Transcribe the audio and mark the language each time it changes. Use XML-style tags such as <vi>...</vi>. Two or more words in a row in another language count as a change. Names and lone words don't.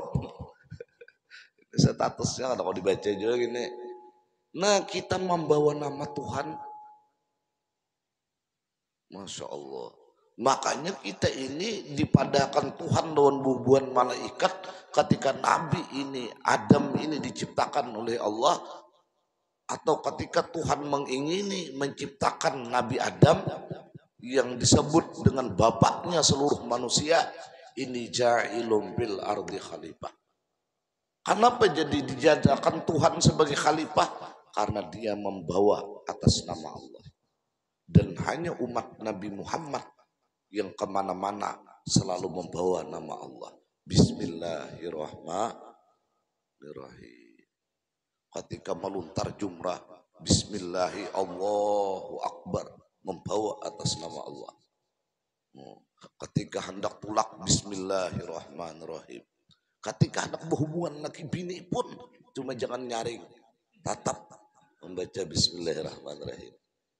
<bjn>Statusnya kalau dibaca juga gini. Nah, kita membawa nama Tuhan.</bjn> <ar>ما شاء الله.</ar> <bjn>Makanya kita ini dipadakan Tuhan lawan bubuan malaikat ketika Nabi ini, Adam ini diciptakan oleh Allah. Atau ketika Tuhan mengingini menciptakan Nabi Adam yang disebut dengan bapaknya seluruh manusia. Ini</bjn> <ar>جاعل بالأرض خليفة.</ar> <bjn>Kenapa jadi dijadikan Tuhan sebagai khalifah? Karena dia membawa atas nama Allah. Dan hanya umat Nabi Muhammad yang kemana-mana selalu membawa nama Allah.</bjn> <ar>بسم الله الرحمن الرحيم.</ar> <bjn>Ketika meluntar jumrah,</bjn> <ar>بسم الله الله أكبر,</ar> <bjn>membawa atas nama Allah. Ketika hendak pulak, Bismillahirrahmanirrahim. Ketika hendak berhubungan laki bini pun, cuma jangan nyaring, tetap membaca Bismillahirrahmanirrahim.</bjn>